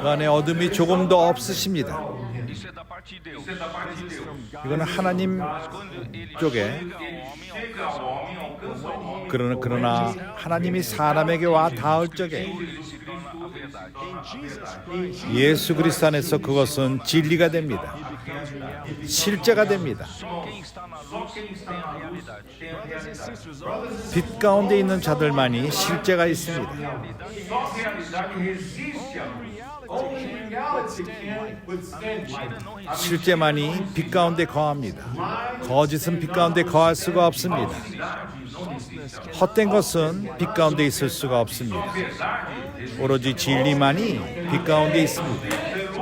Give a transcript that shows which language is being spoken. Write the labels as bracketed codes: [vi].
[ko] 그 안에 어둠이 조금도 없으십니다. [pt] Isso é da parte de Deus. Isso é da parte de Deus. [ko] 이거는 하나님 [pt] Quando ele [ko] 쪽에 [pt] Chega ao homem, alcança o homem. [ko] 그러나 하나님이 사람에게 와 닿을 적에 [pt] ele se torna a verdade. [ko] 예수 그리스도 안에서 그것은 진리가 됩니다. 실제가 됩니다. [pt] Quem está na luz tem a realidade. [ko] 빛 가운데 있는 자들만이 실제가 있습니다. [pt] Só realidade resiste à luz. [en] Only reality can withstand light. [ko] 실제만이 빛 가운데 거합니다. 거짓은 빛 가운데 거할 수가 없습니다. 헛된 것은 빛 가운데 있을 수가 없습니다. 오로지 진리만이 빛 가운데 있습니다.